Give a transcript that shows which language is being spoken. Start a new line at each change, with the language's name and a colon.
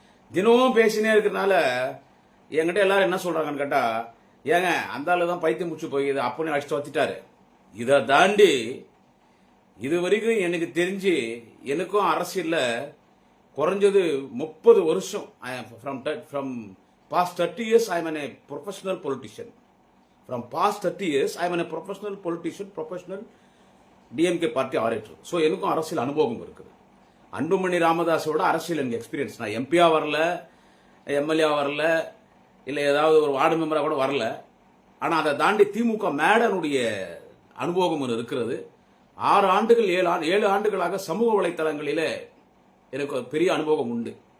Tamil: தினமும் பேசினே இருக்கிறதுனால என்கிட்ட எல்லாரும் என்ன சொல்றாங்கன்னு கேட்டா, ஏங்க அந்த ஆளு தான் பைத்தியம் முடிச்சு போய் அப்பனே அடிச்சுட்டு வச்சுட்டாரு. இதை தாண்டி இது வரைக்கும் எனக்கு தெரிஞ்சு எனக்கும் அரசியல்ல குறைஞ்சது 30 வருஷம்,
English: from past 30 years I am a professional politician. From past 30 years I am a professional politician, professional DMK party orator.
Tamil: So எனக்கும் அரசியல் அனுபவம் இருக்குது. அன்புமணி ராமதாஸோட அரசியல் எனக்கு எக்ஸ்பீரியன்ஸ். நான் எம்பியா வரல, எம்எல்ஏ வரல, இல்ல ஏதாவது ஒரு வார்டு மெம்பரா கூட வரல. ஆனா அதை தாண்டி திமுக மேடனுடைய அனுபவம் இருக்கிறது. 6 ஆண்டுகள் 7 ஆண்டுகளாக சமூக வலைத்தளங்களிலே எனக்கு பெரிய அனுபவம் உண்டு.